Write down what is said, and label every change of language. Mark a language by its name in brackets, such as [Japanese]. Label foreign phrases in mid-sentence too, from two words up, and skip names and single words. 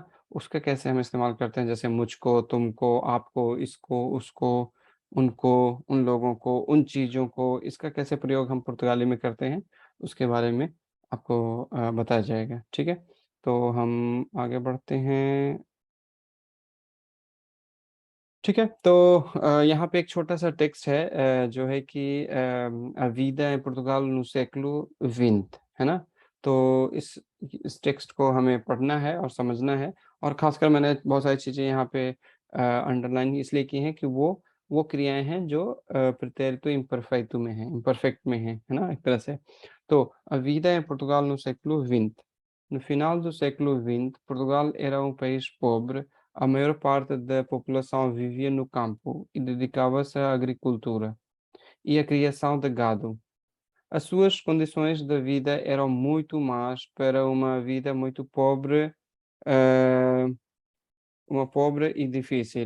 [Hindi] उसका कैसे हम इस्तेमाल करते हैं, जैसे मुझको, तुमको, आपको, इसको, उसको, उनको, उन लोगों को, उन चीज़ों को, इसका कैसे प्रयोग हम पुर्तगाली में करते हैं, उसके बारे में आपको बताया जाएगा। ठीक है। तो हम आगे बढ़ते हैं। ठीक है। तो यहाँ पे एक छोटा सा टेक्स्ट है, जो है कि [Portuguese] A vida em Portugal no século XX, [Hindi] है ना? तो इस टेक्स्ट को हमें पढ़ना है और समझना है। और खासकर मैंने बहुत सारी चीज़ें यहाँ पे अंडरलाइन इसलिए की हैं कि वो क्रियाएं हैं जो [Portuguese] pretérito imperfeito [Hindi] में हैं, इम्परफेक्ट में हैं, है ना? एक तरह से। [Portuguese] तो A vida em Portugal no século XX. No final do século XX, Portugal era um país pobre. A maior parte da população vivia no campo e dedicava-se à agricultura e à criação de gado. As suas condições de vida eram muito más para uma vida muito pobre, eh, uma pobre e difícil.